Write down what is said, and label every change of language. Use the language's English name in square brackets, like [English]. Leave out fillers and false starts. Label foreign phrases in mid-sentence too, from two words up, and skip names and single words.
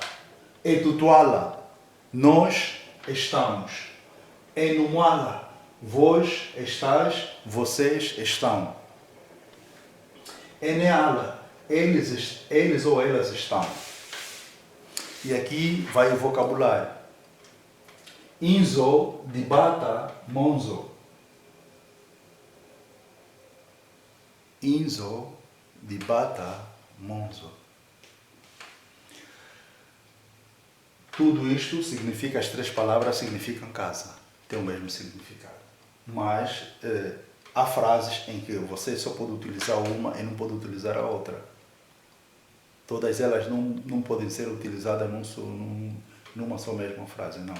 [Portuguese] Etutuala. Nós estamos. Enumala. Vós estás, vocês estão. Eneala. Eles ou elas estão. E aqui vai o vocabulário. [Kimbundu] Inzo, dibata, monzo. Inzo, dibata, monzo. [Portuguese] Tudo isto significa, as três palavras significam casa. Tem o mesmo significado. Mas há frases em que você só pode utilizar uma e não pode utilizar a outra. Todas elas não podem ser utilizadas numa só mesma frase, não.